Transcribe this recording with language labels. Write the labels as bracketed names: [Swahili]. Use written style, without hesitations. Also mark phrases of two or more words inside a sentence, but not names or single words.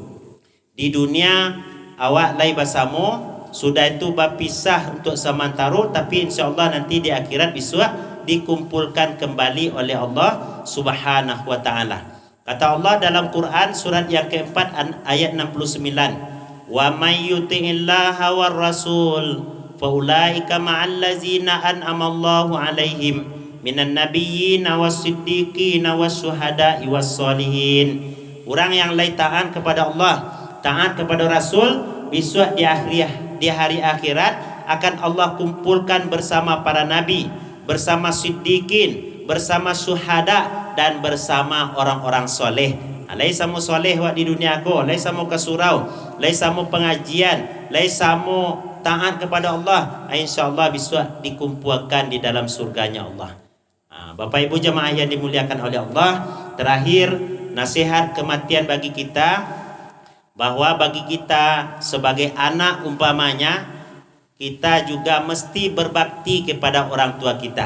[Indonesian] Di dunia awak lai bersama, sudah itu berpisah untuk sementara, tapi insya-Allah nanti di akhirat bisa dikumpulkan kembali oleh Allah [Arabic] سبحانه وتعالى. [Indonesian] Kata Allah dalam Quran surat yang keempat ayat 69, [Arabic] "ومن يطع الله والرسول فأولئك مع الذين أنعم الله عليهم من النبيين والصديقين والشهداء والصالحين." [Indonesian] Orang yang lai taat kepada Allah, taat kepada Rasul, besok di hari akhirat akan Allah kumpulkan bersama para nabi, bersama siddiqin, bersama syuhada dan bersama orang-orang soleh. [Minangkabau] Lai samo soleh wak di dunia ko, lai samo ke surau, lai samo pengajian, lai samo taat kepada Allah, insyaallah besok dikumpulkan di dalam surganya Allah. [Indonesian] Bapak Ibu jemaah yang dimuliakan oleh Allah, terakhir nasihat kematian bagi kita, bahwa bagi kita sebagai anak umpamanya, kita juga mesti berbakti kepada orang tua kita.